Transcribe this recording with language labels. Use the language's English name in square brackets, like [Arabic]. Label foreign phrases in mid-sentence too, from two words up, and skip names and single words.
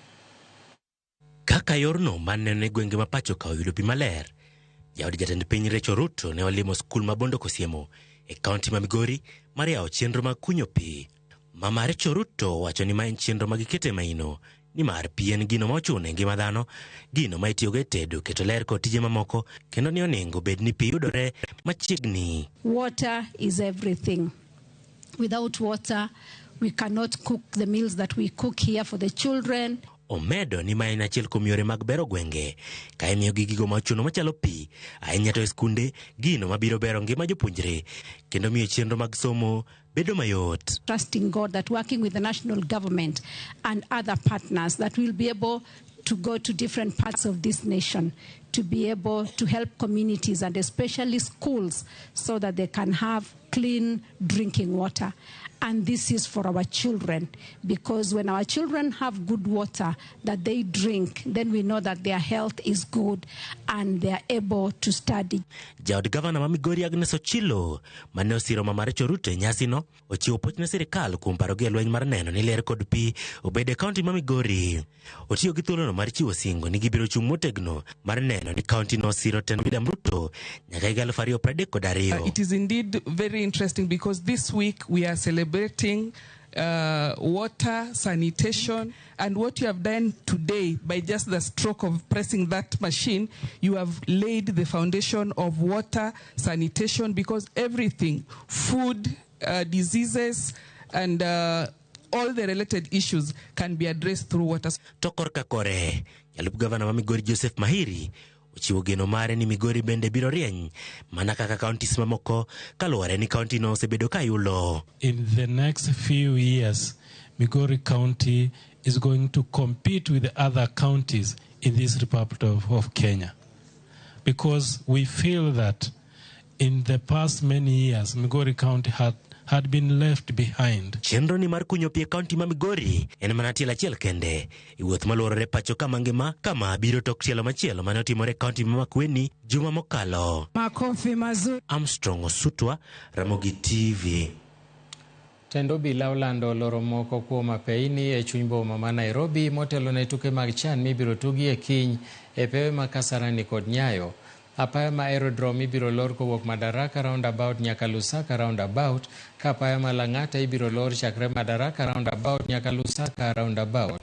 [Luo (Kenya and Tanzania)] Kaka yorno manene gwenge ma pachoka oyudo pi maler, jaod jatend piny Rachel Ruto ne olimo skul ma Bondo Kosiemo e kaunti ma Migori mar yawo chenro mag kunyo pi. Mama Rachel Ruto wacho ni ma en chenro ma gikete maino ni mar pi en gino ma ochuno e ngima dhano, gino ma itiyogo e tedo, keto ler kod tije mamoko, kendo ni onego bed ni pi yudore machiegni. [English] Water is everything. Without water, we cannot cook the meals that we cook here for the children. [Luo (Kenya and Tanzania)] Omedo ni ma en achiel kuom yore mag bero gwenge, ka imiyo gi gigo machuno machalo pi, ahinya to e skunde, gino mabiro bero ngima jopuonjre, kendo miyo chenro mag somo bedo mayot. [English] Trusting God that working with the national government and other partners that will be able to go to different parts of this nation to be able to help communities and especially schools so that they can have clean drinking water. And this is for our children, because when our children have good water that they drink, then we know that their health is good and they are able to study. [Luo (Kenya and Tanzania)] Jaod gavana ma Migori Agnes Ochilo mane osiro Mama Rachel Ruto e nyasino ochiwo puoch ne sirikal kuom parogi e lweny mar neno ni ler kod pi obed e kaunti ma Migori. Otiyo gi thuolono mar chiwo singo ni gibiro chung' motegno mar neno ni kaunti no osiro tend William Ruto nyaka higa 2032. [English] It is indeed very interesting because this week we are celebrating water, sanitation, and what you have done today by just the stroke of pressing that machine, you have laid the foundation of water, sanitation, because everything, food, diseases, and all the related issues can be addressed through water. [Luo (Kenya and Tanzania)] Tokor kakore, Jalup Gavana ma Migori Joseph Mahiri ochiwo geno mare ni Migori bende biro rieny mana kaka counties mamoko kaluwore ni county no osebedo ka yulo. [English] In the next few years, Migori County is going to compete with the other counties in this Republic of Kenya, because we feel that in the past many years, Migori County had been left behind. [Luo (Kenya and Tanzania)] Chenro ni mar kunyo pi kaunti ma Migori en mana tielo achiel kende. Iwuoth maluorore pacho ka mangima kama biro tok tielo machielo mane otimore kaunti ma Makueni juma mokalo. [Swahili] Makofi mazuri. [Luo (Kenya and Tanzania)] Armstrong Osutwa, Ramogi TV. Tendo bila olando loro moko kuom apeini e chuny boma ma Nairobi motelo ne tuke mag CHAN mibiro tugi e kiny e pewe ma Kasarani kod Nyayo. Apaya ma aerodrome ibiro lor kowuok Madaraka roundabout nyaka Lusaka roundabout, ka apaya ma Lang'ata ibiro lor chakre Madaraka roundabout nyaka Lusaka roundabout.